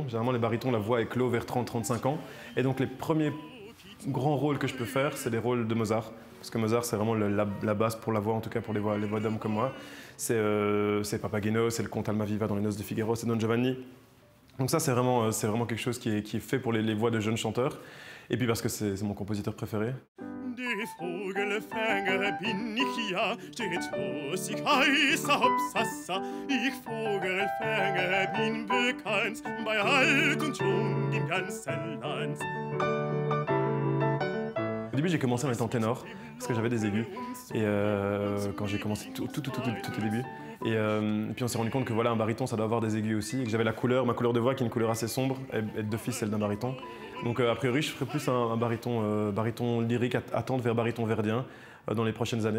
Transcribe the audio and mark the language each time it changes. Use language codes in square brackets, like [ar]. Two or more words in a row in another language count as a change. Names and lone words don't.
[fr] Généralement, les barytons, la voix éclot vers 30-35 ans. Et donc, les premiers grands rôles que je peux faire, c'est les rôles de Mozart. Parce que Mozart, c'est vraiment la base pour la voix, en tout cas pour les voix d'hommes comme moi. C'est Papageno, c'est le comte Almaviva dans Les Noces de Figaro, c'est Don Giovanni. Donc ça, c'est vraiment quelque chose qui est fait pour les voix de jeunes chanteurs. Et puis parce que c'est mon compositeur préféré. [de] Die Vogelfänger bin ich ja, stets los ich heiße Hopsassa. Ich Vogelfänger bin bekannt, bei alt und jung im ganzen Land. [fr] Au début, j'ai commencé en étant ténor, parce que j'avais des aigus. Et quand j'ai commencé tout au début. Et puis on s'est rendu compte que voilà, un baryton, ça doit avoir des aigus aussi. Et que j'avais ma couleur de voix qui est une couleur assez sombre, et d'office celle d'un baryton. Donc a priori, je ferais plus un baryton lyrique à tendre vers baryton verdien dans les prochaines années.